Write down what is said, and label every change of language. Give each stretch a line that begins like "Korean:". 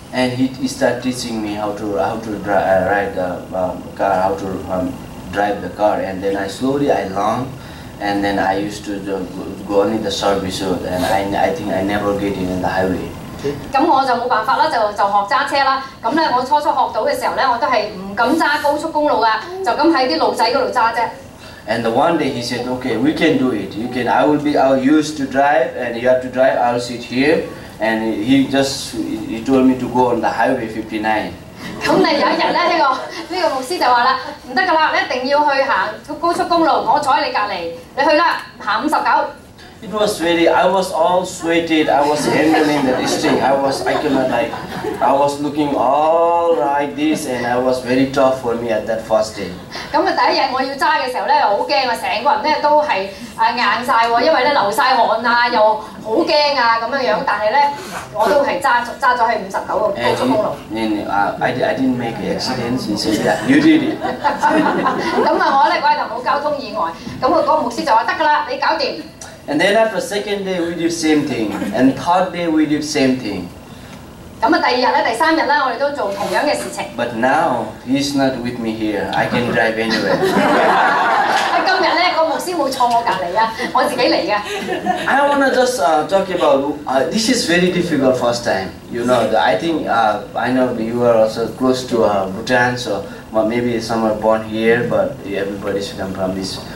English: And he started teaching me how to ride the car, how to drive the car, and then I learned, and then I used to go only the service road, and I think I never get in the highway.
Cantonese: 咁我就冇辦法啦，就學揸車啦。咁咧我初學到嘅時候咧，我都係唔敢揸高速公路噶，就咁喺啲路仔嗰度揸啫。
English: And one day he said, "Okay, we can do it. You can. I will used to drive, and you have to drive. I will sit here." And he told me to go on the highway 59.
Cantonese: 咁你有一日咧，呢個牧師就話啦，唔得㗎啦，你一定要去行高速公路，我坐喺你隔離，你去啦，行59。
English: It was I was all sweated. I was handling the steering. I was looking all like this, and I was very tough for me at that first day. 咁
Cantonese: 第一日我要揸嘅時候咧，好驚啊！成個人咧都係硬晒喎，因為咧流晒汗啊，又好驚啊咁樣樣。但係咧，我都係揸咗喺59個高速公路。
English: I didn't make accidents. He said, "Yeah, you did it."
Cantonese: 咁我咧嗰日就冇交通意外。咁嗰個牧師就話得㗎啦，你搞掂。
English: And then after second day we did same thing, and third day we did same thing.
Cantonese: 咁第二日咧、第3日咧，我哋都做同樣嘅事情。
English: But now he's not with me here. I can drive anywhere.
Cantonese: 今日咧個牧師冇坐我隔離啊，我自己嚟嘅。
English: I wanna just talk about this is very difficult first time. You know, I think I know you are also close to Bhutan, so maybe some are born here, but everybody should come from this.